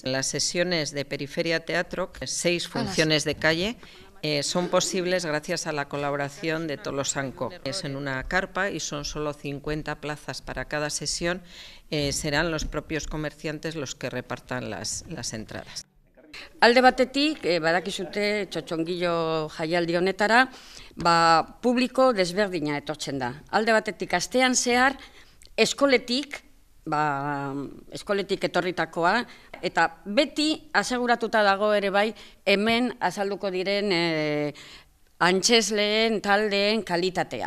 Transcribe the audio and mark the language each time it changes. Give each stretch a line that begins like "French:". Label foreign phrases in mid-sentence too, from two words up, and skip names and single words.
Spanish: Las sesiones de Periferia Teatro, 6 funciones de calle, son posibles gracias a la colaboración de Tolosanco. Es en una carpa y son solo 50 plazas para cada sesión. Serán los propios comerciantes los que repartan las entradas.
Basque: Alde batetik, badakizute txotxongilo jaialdi honetara, publiko desberdina etortzen da. Alde batetik, astean zehar, eskoletik etorritakoa, eta beti aseguratuta dago ere bai, hemen azalduko diren antzesleen, taldeen kalitatea.